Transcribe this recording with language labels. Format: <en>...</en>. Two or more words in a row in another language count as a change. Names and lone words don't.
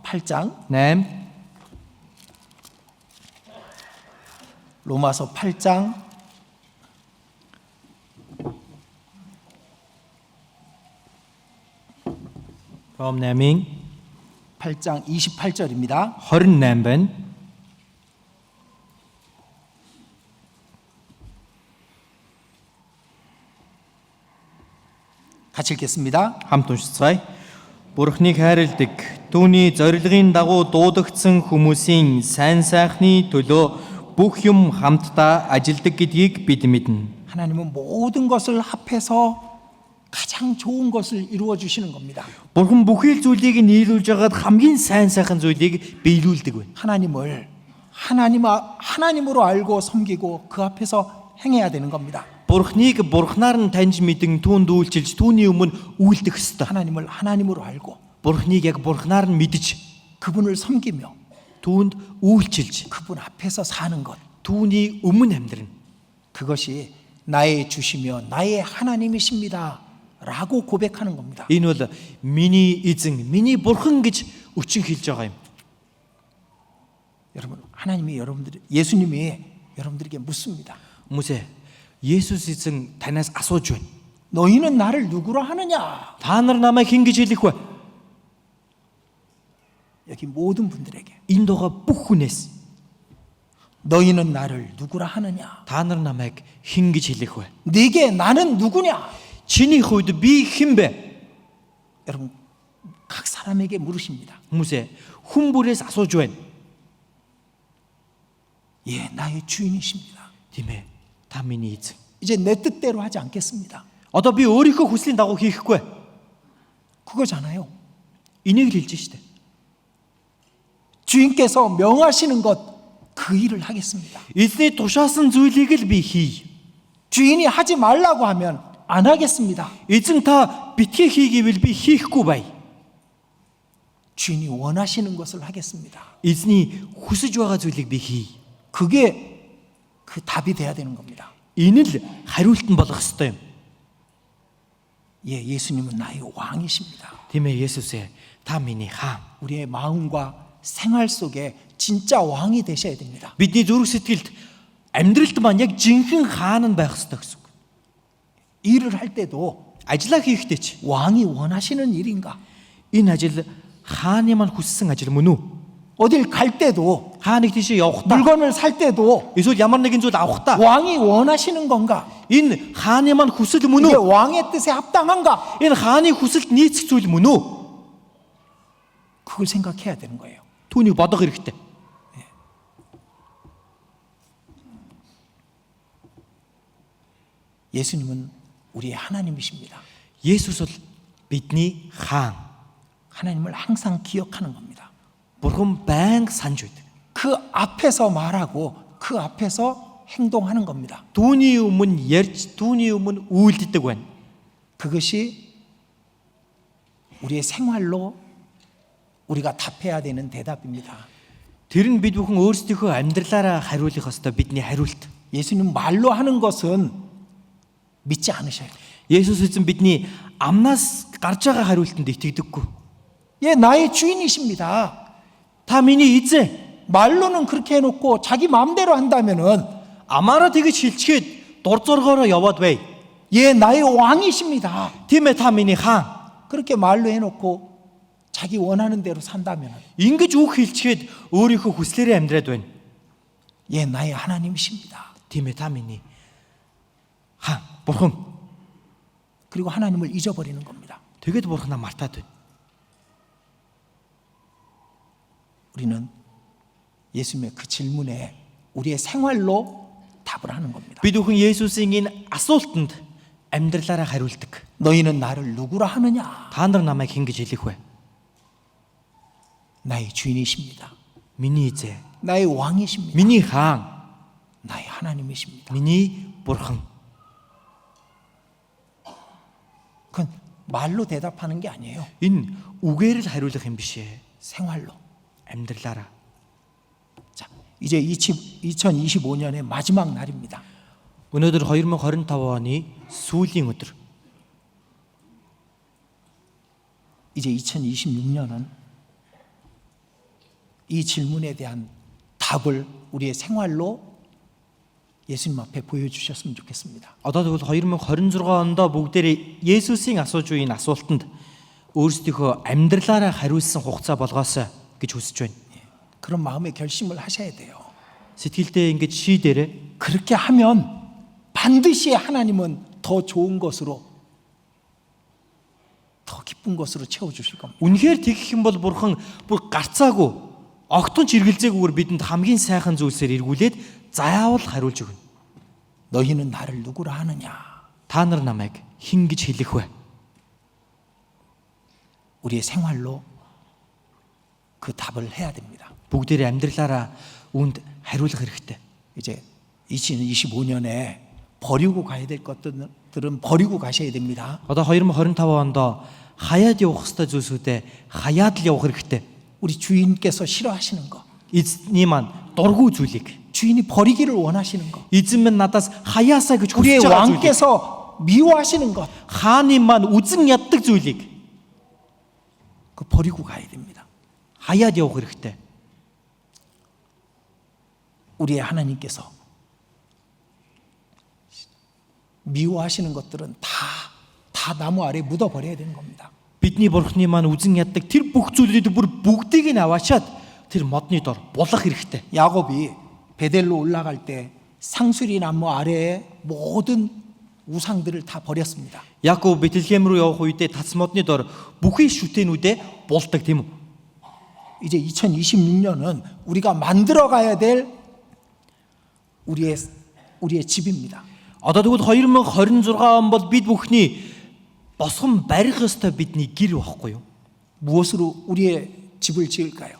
<ko>8장 8 로마서 8장 8장 28절입니다.</ko> <mn>28 байна.</mn> <ko>같이 읽겠습니다.</ko> <mn>Хамт уншицгаая. Бурхныг хайрладаг, түүний зорилгын дагуу дуудагдсан хүмүүсийн сайн сайхны төлөө бүх юм хамтдаа ажилдаг гэдгийг бид мэднэ.</mn> <ko>하나님은 모든 것을 합해서 가장 좋은 것을 이루어 주시는 겁니다.</ko> <mn>Бурхан бүхий л зүйлийг нийлүүлж хагаад хамгийн сайн сайхан зүйлийг биелүүлдэг байна.</mn> <ko>하나님을 하나님으로 알고 섬기고 그 앞에서 행해야 되는 겁니다.</ko> <mn>Бурхныг Бурхнаар нь таньж мэдэн түүнд үйлчилж түүний өмнө үйлдэх ёстой.</mn> <ko>하나님을 하나님으로 알고</ko> <mn>Бурхныг яг Бурхнаар нь мэдж</mn> <ko>그분을 섬기며</ko> <mn>түүнд үйлчилж</mn> <ko>그분 앞에서 사는 것,</ko> <mn>түүний өмнө амьдрна.</mn> <ko>그것이 나의 주시며 나의 하나님이십니다 라고 고백하는 겁니다.</ko> <mn>Энэ бол миний эзэн, миний Бурхан гэж өчн хэлж байгаа юм.</mn> <ko>여러분, 예수님이 여러분들에게 묻습니다.</ko> <mn>Хүмүүсээ Есүс эзэн танаас асууж байна.</mn> <ko>너희는 나를 누구로 하느냐?</ko> <mn>Та нар намайг хэн гэж хэлэх вэ?</mn> <ko>여기 모든 분들에게</ko> <mn>Энэ дугаа бүх хүнээс</mn> <ko>너희는 나를 누구라 하느냐?</ko> <mn>та нар намайг хэн гэж хэлэх вэ?</mn> <ko>네게 나는 누구냐?</ko> <mn>Чиний хувьд би хэн бэ?</mn> <ko>여러분, 각 사람에게 물으십니다.</ko> <mn>Хүмүүсээ хүн бүрээс асууж байна.</mn> <ko>예, 나의 주인이십니다.</ko> <mn>Тийм ээ. Та миний эзэн.</mn> <ko>이제 내 뜻대로 하지 않겠습니다.</ko> <mn>Одоо би өөрийнхөө хүслийн дагуу хийхгүй.</mn> <ko>그거잖아요.</ko> <mn>Энийг л хэлж штэ.</mn> <ko>주인께서 명하시는 것 그 일을 하겠습니다.</ko> <mn>Эзний тушаасан зүйлийг л би хий.</mn> <ko>주인이 하지 말라고 하면 안 하겠습니다.</ko> <mn>Эзэн та битгий хийгээвэл би хийхгүй бай.</mn> <ko>주인이 원하시는 것을 하겠습니다.</ko> <mn>Эзний хүсэж байгаа зүйлийг би хий.</mn> <ko>그게 그 답이 돼야 되는 겁니다.</ko> <mn>Энэ л хариулт нь болох ёстой юм.</mn> <ko>예, 예수님은 나의 왕이십니다.</ko> <mn>Тийм ээ Есүс ээ. Та миний хаан.</mn> <ko>우리의 마음과 생활 속에 진짜 왕이 되셔야 됩니다.</ko> <mn>Бидний зүрх сэтгэлд амьдралд маань яг жинхэнэ хаан нь байх ёстой гэсэн үг.</mn> <ko>일을 할 때도</ko> <mn>Ажлаа хийхдээ ч</mn> <ko>왕이 원하시는 일인가?</ko> <mn>энэ ажил хааны маань хүссэн ажил мөн үү?</mn> <ko>어딜 갈 때도</ko> <mn>Хааныг тийшээ явахдаа</mn> <ko>물건을 살 때도</ko> <mn>эсвэл ямар нэгэн зүйл авахдаа</mn> <ko>왕이 원하시는 건가?</ko> <mn>энэ хааны маань хүсэл мөн</mn> <ko>이게</ko> <mn>үү?</mn> <ko>왕의 뜻에 합당한가?</ko> <mn>Энэ хааны хүсэлд нийцэх зүйл мөн үү?</mn> <ko>그걸 생각해야 되는 거예요.</ko> <mn>Түүнийг бодох хэрэгтэй.</mn> <ko>예수님은 우리의 하나님이십니다.</ko> <mn>Есүс бол бидний хаан.</mn> <ko>하나님을 항상 기억하는 겁니다.</ko> <mn>Бурхан байнга санаж байдаг.</mn> <ko>그 앞에서 말하고 그 앞에서 행동하는 겁니다.</ko> <mn>Түүний өмнө ярьж, түүний өмнө үйлддэг байна.</mn> <ko>그것이 우리의 생활로 우리가 답해야 되는 대답입니다.</ko> <mn>Тэр нь бид бүхэн өөрсдийнхөө амьдралаараа хариулах ёстой бидний хариулт.</mn> <ko>예수님 말로 하는 것은 믿지 않으셔요.</ko> <mn>Есүс эзэн бидний амнаас гарч байгаа хариултанд итгэдэггүй.</mn> <ko>예, 나의 주인이십니다.</ko> <mn>Та миний эзэн.</mn> <ko>말로는 그렇게 해놓고 자기 마음대로 한다면은</ko> <mn>Амаараа тэгж шилчгээд дур зоргоороо яваад бай.</mn> <ko>예, 나의 왕이십니다.</ko> <mn>Тийм ээ та миний хаан.</mn> <ko>그렇게 말로 해놓고 자기 원하는 대로 산다면은</ko> <mn>Ингэж үг хэлчихэд өөрийнхөө хүслээрээ амьдраад байна.</mn> <ko>예, 나의 하나님이십니다.</ko> <mn>Тийм ээ та миний хаан. Бурхан.</mn> <ko>그리고 하나님을 잊어버리는 겁니다.</ko> <mn>Тэгээд Бурханаа мартаад байна.</mn> <ko>우리는 예수님의 그 질문에 우리의 생활로 답을 하는 겁니다.</ko> <mn>Бид бүхэн Есүсийн энэ асуултанд амьдралаараа хариулдаг.</mn> <ko>너희는 나를 누구라 하느냐?</ko> <mn>Та нар намайг хэн гэж хэлэх вэ?</mn> <ko>나의 주인이십니다.</ko> <mn>Миний эзээ,</mn> <ko>나의 왕이십니다.</ko> <mn>миний хаан,</mn> <ko>나의 하나님이십니다.</ko> <mn>миний бурхан.</mn> <ko>그건 말로 대답하는 게 아니에요.</ko> <mn>Энэ үгээр л хариулах юм биш ээ.</mn> <ko>생활로.</ko> <mn>амьдралаараа.</mn> <ko>자, 이제 2025년의 마지막 날입니다.</ko> <mn>Өнөөдөр 2025 оны сүүлийн өдөр.</mn> <ko>이제 2026년은 이 질문에 대한 답을 우리의 생활로 예수님 앞에 보여주셨으면 좋겠습니다.</ko> <mn>Одоо тэгвэл 2026 онд бүгдээрээ Есүсийн асууж буй энэ асуултанд өөрсдийнхөө амьдралаараа хариулсан хугацаа болгоосоо гэж хүсэж байна.</mn> <ko>그런 마음의 결심을 하셔야 돼요.</ko> <mn>Сэтгэлдээ ингэж шийдээрэй.</mn> <ko>그렇게 하면 반드시 하나님은 더 좋은 것으로, 더 기쁜 것으로 채워주실 겁니다.</ko> <mn>Үнэхээр тэгэх юм бол Бурхан бүр гарцаагүй, огтон ч эргэлзээгүйгээр бидэнд хамгийн сайхан зүйлсээр эргүүлээд заавал хариулж өгнө.</mn> <ko>너희는 나를 누구라 하느냐?</ko> <mn>Та нар намайг хэн гэж хэлэх вэ?</mn> <ko>우리의 생활로 그 답을 해야 됩니다.</ko> <mn>Бүгдээрээ амьдралаараа үүнд хариулах хэрэгтэй.</mn> <ko>이제 2025년에 버리고 가야 될 것들은 버리고 가셔야 됩니다.</ko> <mn>Одоо 2025 онд хаяад явах ёстой зүйлсүүдээ хаяад л явах хэрэгтэй.</mn> <ko>우리 주인께서 싫어하시는 거,</ko> <mn>Эзний маань дургүй зүйлийг,</mn> <ko>주인이 버리기를 원하시는 거,</ko> <mn>эзэн минь надаас хаяасаа гэж</mn> <ko>우리의</ko> <mn>хүсэж байгаа зүйлийг,</mn> <ko>왕께서 미워하시는 것,</ko> <mn>хааны маань үзэн яддаг зүйлийг</mn> <ko>그 버리고 가야 됩니다.</ko> <mn>хаяад явах хэрэгтэй.</mn> <ko>우리의 하나님께서 미워하시는 것들은 다 나무 아래 묻어버려야 되는 겁니다.</ko> <mn>Бидний бурхны маань үзэн яддаг тэр бүх зүйлүүдийг бүр бүгдийг нь аваачаад тэр модны дор булах хэрэгтэй.</mn> <ko>야곱이 베델로 올라갈 때 상수리 나무 아래에 모든 우상들을 다 버렸습니다.</ko> <mn>Яков Бэтлеhem рүү явах үедээ тац модны дор бүхий шүтэнүүдээ булдаг тийм үү?</mn> <ko>이제 2026년은 우리가 만들어 가야 될 우리의 집입니다.</ko> <mn>Одоо тэгвэл 2026 он бол бид бүхний босгон барих ёстой бидний гэр байхгүй юу?</mn> <ko>무엇으로 우리의 집을 지을까요?</ko>